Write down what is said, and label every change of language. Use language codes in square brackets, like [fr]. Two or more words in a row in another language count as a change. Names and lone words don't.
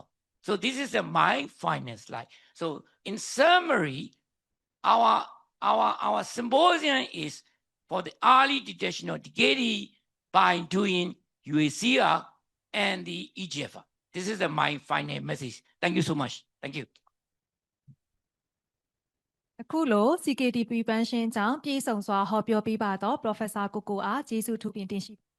[en] So this is my final slide. So in summary, our symposium is for the early detection of DKD by doing UACR and the EGFR. This is my final message. Thank you so much. Thank you. [my] အခုလို [en] CKD prevention [my] ကြောင့်ပြည်စုံစွာဟောပြောပေးပါတော့ Professor ကိုကိုအားကျေးဇူးထူးပင်တင်ရှိ